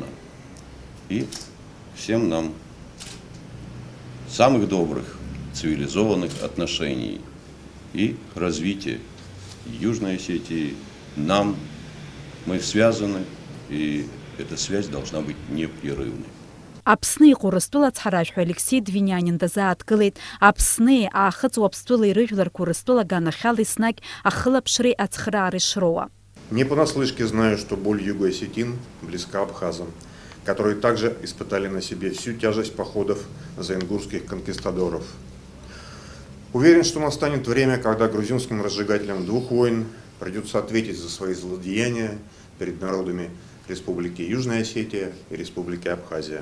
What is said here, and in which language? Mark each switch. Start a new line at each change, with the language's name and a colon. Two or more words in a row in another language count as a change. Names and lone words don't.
Russian: И всем нам самых добрых, цивилизованных отношений и развития Южной Осетии. Нам, мы связаны, и эта связь должна быть непрерывной.
Abkhazian: Аԥсны иҟоу Урыстәыла ацҳаражәҳәаҩ Алексей Двинянин дазааҭгылеит. Аԥсни аахыҵуа Аԥстәыла ирыжәларқәа Урыстәыла аганахьала еснагь ахылаԥшреи ацхыраареи шроуа.
Russian: Не понаслышке знаю, что боль юго-осетин близка абхазам, которые также испытали на себе всю тяжесть походов заингурских конкистадоров. Уверен, что настанет время, когда грузинским разжигателям двух войн придется ответить за свои злодеяния перед народами Республики Южная Осетия и Республики Абхазия.